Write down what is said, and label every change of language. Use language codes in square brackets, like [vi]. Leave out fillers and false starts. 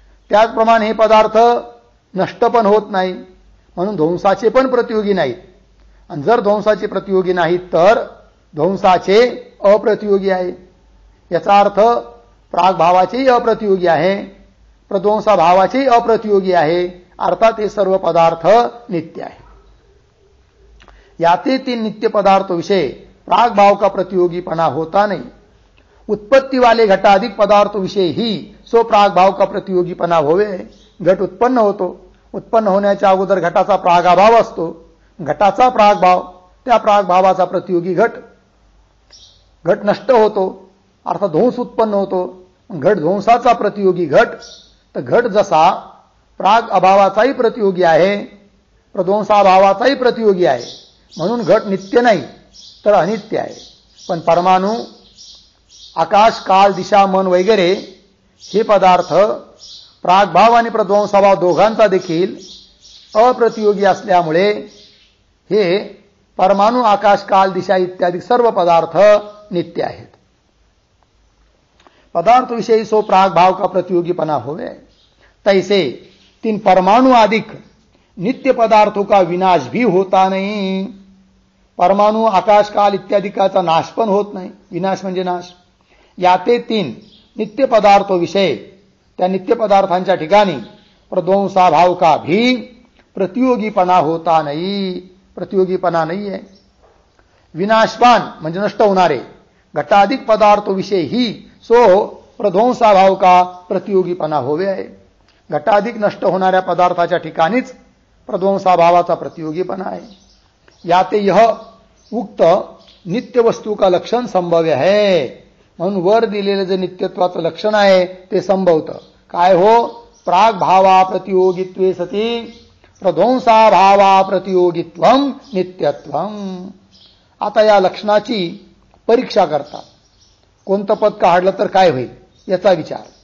[mr] त्याचप्रमाणे हे पदार्थ नष्ट पण होत नाही म्हणून ध्वंसाचे पण प्रतियोगी नाहीत, आणि जर ध्वंसाचे प्रतियोगी नाहीत तर ध्वंसाचे अप्रतियोगी आहे। याचा अर्थ प्रागभावाचेही अप्रतियोगी आहे, प्रध्वंसाभावाचेही अप्रतियोगी आहे, अर्थात हे सर्व पदार्थ नित्य आहे। [hi] याते तीन नित्य पदार्थों विषय प्रागभाव का प्रतियोगीपना होता नहीं। उत्पत्ति वाले घटाधिक पदार्थों विषय ही सो प्रागभाव का प्रतियोगीपना होवे। [mr] घट उत्पन्न होतो, उत्पन्न होण्याच्या अगोदर घटाचा प्रागभाव असतो, घटाचा प्रागभाव, त्या प्रागभावाचा प्रतियोगी घट, घट नष्ट होतो अर्थात ध्वंस उत्पन्न होतो, घट ध्वंसाचा प्रतियोगी घट। तर घट जसा प्राग अभावाचाही प्रतियोगी आहे, प्रध्वंसाभावाचाही प्रतियोगी आहे, म्हणून घट नित्य नाही तर अनित्य आहे। पण परमाणु, आकाश, काल, दिशा, मन वगैरे हे पदार्थ प्रागभाव आणि प्रध्वंसाभाव दोघांचा देखील अप्रतियोगी असल्यामुळे हे परमाणु, आकाश, काल, दिशा इत्यादी सर्व पदार्थ नित्य आहेत। [hi] पदार्थ विषयी सो प्रागभाव का प्रतियोगीपना होवे, तैसे तीन परमाणु आदिक नित्य पदार्थों का विनाश भी होता नहीं। [mr] परमाणु आकाश काल इत्यादिकाचा नाश पण होत नाही. विनाश म्हणजे नाश. [hi] याते 3 नित्य पदार्थो विषय, [mr] त्या नित्य पदार्थांच्या ठिकाणी [hi] प्रध्वंसाभाव का भी प्रतियोगीपणा होता नाही, [mr] प्रतियोगीपणा नाही आहे. विनाशवान म्हणजे नष्ट होणारे [hi] घटाधिक पदार्थो विषय ही सो प्रध्वंसाभाव का प्रतियोगीपणा होवे आहे. [mr] घटाधिक नष्ट होणाऱ्या पदार्थाच्या ठिकाणीच प्रध्वंसाभावाचा प्रतियोगीपणा आहे. [hi] याते यह उक्त नित्य वस्तू का लक्षण संभव्य है. [mr] म्हणून वर दिलेलं जे नित्यत्वाचं लक्षण आहे ते संभवतं. काय हो? [sa] प्राग भावा प्रतियोगित्वे सती प्रध्वंसाभावा प्रतियोगित्वम नित्यत्वम. [mr] आता या लक्षणाची परीक्षा करतात. कोणतं पद काढलं तर काय होईल याचा विचार.